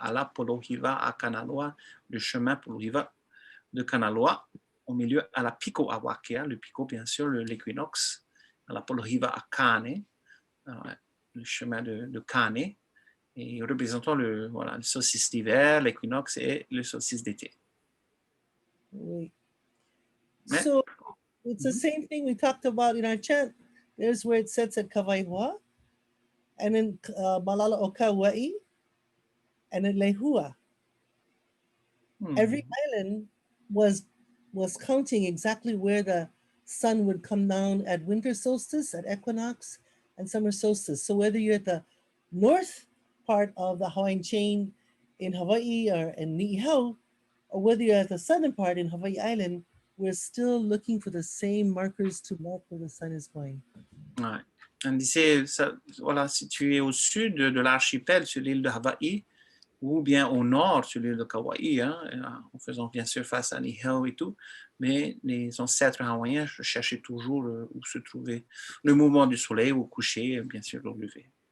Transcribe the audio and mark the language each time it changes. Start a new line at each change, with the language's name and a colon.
French: Hein, Alapola Hiva Akanaloa, le chemin pour Hiva de Kanaloa. Au milieu, à la Pico Awakea, le Pico, bien sûr, l'équinoxe. À la Hiva Akane, le chemin de Kane. Et représentant le solstice d'hiver, l'équinoxe et le solstice d'été. Oui.
English: So it's the same thing we talked about in our chant. There's where it sets at Kawaiʻiwa, and then Malala o Kauai, and then Lihua. Every island was counting exactly where the sun would come down at winter solstice, at equinox, and summer solstice. So whether you're at the north part of the Hawaiian chain in Hawaii or in Niihau, or whether you're at the southern part in Hawaii Island, we're still looking for the same markers to mark where the sun is going.
French: Ouais. On disait, voilà, si tu es au sud de l'archipel sur l'île de Hawaï, ou bien au nord sur l'île de Kauai, hein, en faisant bien sûr face à Niihau et tout, mais les ancêtres hawaïens cherchaient toujours où se trouvait le mouvement du soleil au coucher, bien sûr au lever.